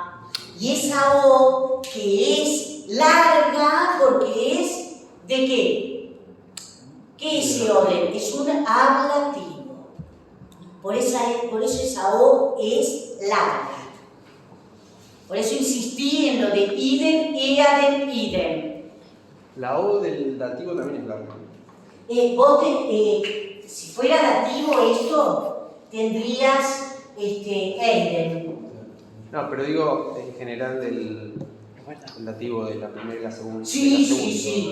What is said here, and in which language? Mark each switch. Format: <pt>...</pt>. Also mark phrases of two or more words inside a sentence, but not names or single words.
<es>Y esa O que es larga porque es ¿de qué? ¿Qué es ese orden? Es un ablativo. Por eso esa O es larga. Por eso insistí en lo de</es> <la>idem, eadem, idem.</la> <es>La O del dativo también es larga. Si fuera dativo esto, tendrías eidem. No, pero digo en general el dativo de la primera y la segunda. Sí.</es>